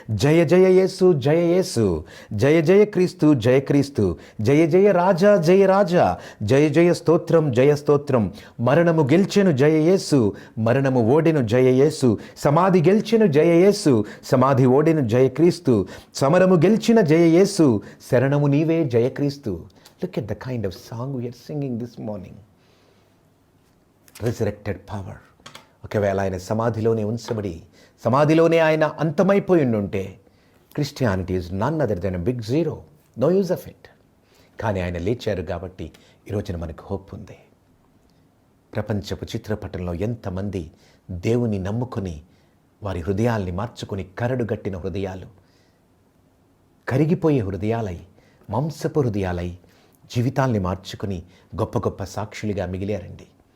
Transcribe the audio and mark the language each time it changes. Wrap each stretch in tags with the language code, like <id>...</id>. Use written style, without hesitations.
<te>జయ జయ యేసు, జయ యేసు, జయ జయ క్రీస్తు, జయ క్రీస్తు, జయ జయ రాజా, జయ రాజా, జయ జయ స్తోత్రం, జయ స్తోత్రం. మరణము గెల్చెను జయ యేసు, మరణము ఓడెను జయ యేసు, సమాధి గెల్చెను జయ యేసు, సమాధి ఓడెను జయ క్రీస్తు, సమరము గెలిచిన జయ యేసు, శరణము నీవే జయ క్రీస్తు.</te> <en>Look at the kind of song we are singing this morning. Resurrected power.</en> <te>ఒకవేళ ఆయన సమాధిలోనే ఉంచబడి సమాధిలోనే ఆయన అంతమైపోయి ఉంటే</te> <en>Christianity is none other than big zero, no use of it.</en> <te>కానీ ఆయన లేచారు కాబట్టి ఈరోజున మనకు హోప్ ఉంది. ప్రపంచపు చిత్రపటంలో ఎంతమంది దేవుని నమ్ముకొని వారి హృదయాల్ని మార్చుకొని కరడుగట్టిన హృదయాలు, కరిగిపోయే హృదయాలై, మాంసపు హృదయాలై జీవితాల్ని మార్చుకుని గొప్ప గొప్ప సాక్షులుగా మిగిలారండి.</te>